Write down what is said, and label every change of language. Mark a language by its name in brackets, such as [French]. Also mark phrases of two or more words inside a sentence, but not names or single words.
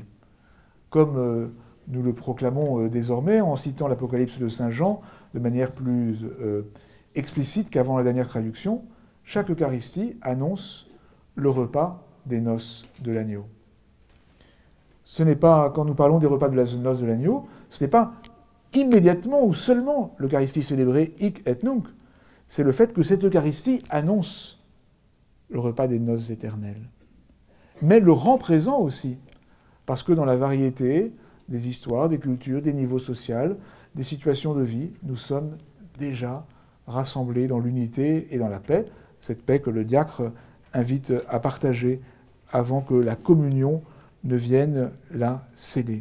[French] Comme nous le proclamons désormais en citant l'Apocalypse de Saint Jean de manière plus explicite qu'avant la dernière traduction, chaque Eucharistie annonce le repas des noces de l'agneau. Ce n'est pas, quand nous parlons des repas de la noce de l'agneau, ce n'est pas immédiatement ou seulement l'Eucharistie célébrée [Latin] hic et nunc. [French] C'est le fait que cette Eucharistie annonce le repas des noces éternelles. Mais le rend présent aussi, parce que dans la variété des histoires, des cultures, des niveaux sociaux, des situations de vie, nous sommes déjà rassemblés dans l'unité et dans la paix, cette paix que le diacre invite à partager avant que la communion ne vienne la sceller.